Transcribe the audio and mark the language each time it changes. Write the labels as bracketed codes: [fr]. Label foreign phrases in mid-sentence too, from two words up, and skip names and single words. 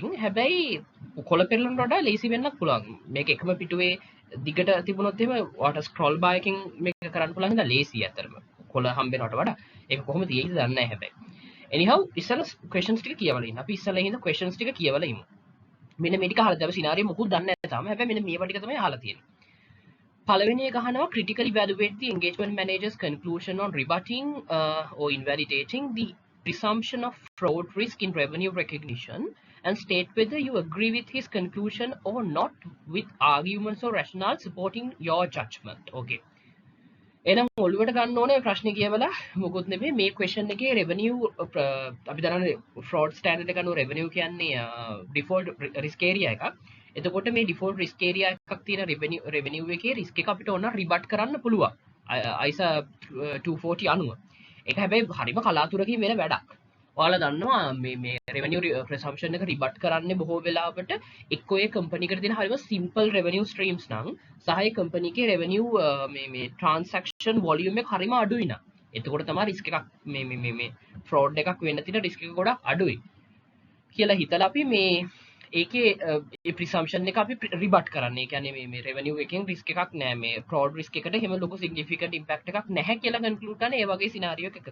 [si] හැබැයි කොළ පෙරලනට වඩා ලේසි වෙන්නත් පුළුවන්. මේක එකම පිටුවේ දිගට තිබුණොත් එහෙම ඔයාට ස්ක්‍රෝල් බාර් එකකින් මේක කරන්න පුළුවන් හින්දා ලේසි අතරම. කොළ හම්බෙනවට වඩා ඒක කොහොමද තියෙයිද දන්නේ නැහැ හැබැයි. anyhow ඉස්සෙල්ලා questions ටික කියවලා ඉන්න. අපි ඉස්සෙල්ලා හින්දා questions ටික කියවලා ඉමු. මෙන්න මේ ටික අහලා දැන් සිනාරියෝ මොකුත් දන්නේ නැහැ තාම. හැබැයි මෙන්න මේවා ටික තමයි අහලා තියෙන්නේ. පළවෙනි එක අහනවා [en] critically evaluate the engagement manager's conclusion on rebutting or invalidating the presumption of fraud risk in revenue recognition and state whether you agree with his conclusion or not with arguments or rationale supporting your judgment. [si] Okay. එහෙනම් ඔළුවට ගන්න ඕනේ ප්‍රශ්නේ කියවලා මොකොත් නෙමෙයි මේ question එකේ revenue අපි දන්නනේ [en] fraud standard [si] එක අනුව revenue කියන්නේ [en] default risk area [si] එකක්. එතකොට මේ [en] default risk area [si] එකක් තියෙන revenue එකේ risk එක අපිට ඕන rebut කරන්න පුළුවන්. ISA 240 අනුව. ඒක හැබැයි හරිම කලාතුරකින් වෙන වැඩක්. ඔයාලා දන්නවා මේ [en] revenue presumption [si] එක rebut කරන්නේ බොහෝ වෙලාවට එක්කෝ ඒ company එකට දෙන හරිම [en] simple revenue streams [si] නම් සහ ඒ company එකේ revenue මේ [en] transaction volume [si] එක හරිම අඩුයි නා. එතකොට තමයි risk එකක් මේ fraud එකක් වෙන්න තියෙන risk එක ගොඩක් අඩුයි. කියලා හිතලා අපි මේ ඒකේ ඒ presumption එක අපි rebut කරන්නේ. ඒ කියන්නේ මේ revenue එකෙන් risk එකක් නැහැ. මේ [en] fraud risk [si] එකට එහෙම ලොකු [en] significant impact [si] එකක් නැහැ කියලා conclude කරන ඒ වගේ scenario එකකදී.